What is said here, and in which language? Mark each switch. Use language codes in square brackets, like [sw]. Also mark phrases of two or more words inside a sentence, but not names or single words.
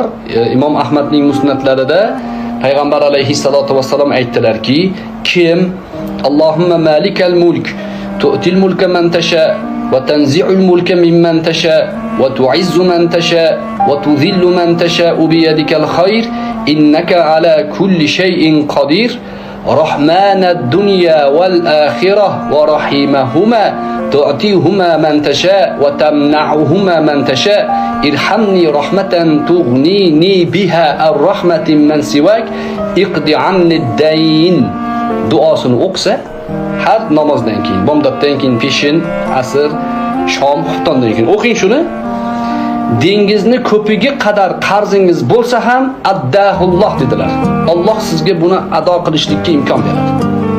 [uz] Imom Ahmadning musnadlarida Payg'ambar [ar] عليه الصلاة والسلام [uz] aytdilarki, kim [ar] اللهم مالك الملك تؤتي الملك من تشاء وتنزع الملك ممن تشاء وتعز من تشاء وتذل من تشاء بيدك الخير إنك على كل شيء قدير. رحمن الدنيا والآخرة ورحيمهما تعطيهما من تشاء وتمنعهما من تشاء ارحمني رحمة تغنيني بها الرحمة من سواك اقضي عني الدين. [uz] Duosini o'qisa har namozdan keyin, bomdoddan keyin, peshin, asr, shom, xuftondan keyin o'qing shuni. Dengizni ko'piga qadar qarzingiz bo'lsa ham addahulloh dedilar. Alloh sizga buni ado qilishlikka imkon beradi.